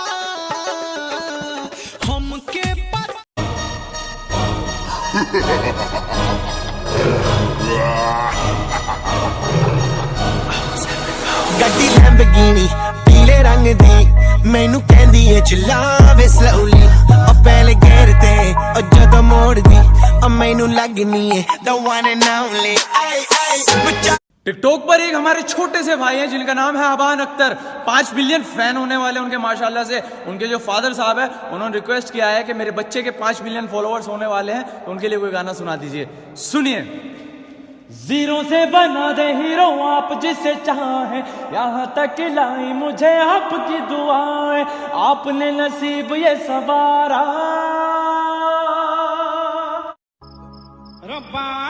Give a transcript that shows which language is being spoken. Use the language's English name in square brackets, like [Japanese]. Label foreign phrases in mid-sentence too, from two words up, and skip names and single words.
[Punjabi] ਹਮਕੇ ਗੱਡੀ ਲੈਂਬੋਰਗਿਨੀ ਪੀਲੇ ਰੰਗ ਦੀ ਮੈਨੂੰ ਕਹਿੰਦੀ ਹੈ ਚਲਾਵੇ ਸਲੋਲੀ, ਪਹਿਲੇ ਗੇਰ ਤੇ ਜਦੋਂ ਮੋੜਦੀ ਮੈਨੂੰ ਲੱਗਣੀ ਹੈ [English] the one and only। [Hindi] टिकटॉक पर एक हमारे छोटे से भाई हैं जिनका नाम है अबान अख्तर, 5 [English] million fan [Hindi] होने वाले उनके माशाल्लाह से। उनके जो फादर साहब है उन्होंने रिक्वेस्ट किया है कि मेरे बच्चे के 5 [English] million followers [Hindi] होने वाले हैं, तो उनके लिए कोई गाना सुना दीजिए। सुनिए। जीरो से बना दे हीरो आप जिसे चाहे, यहाँ तक लाई मुझे आपकी दुआएं, आपने नसीब ये सवारा रब्बा।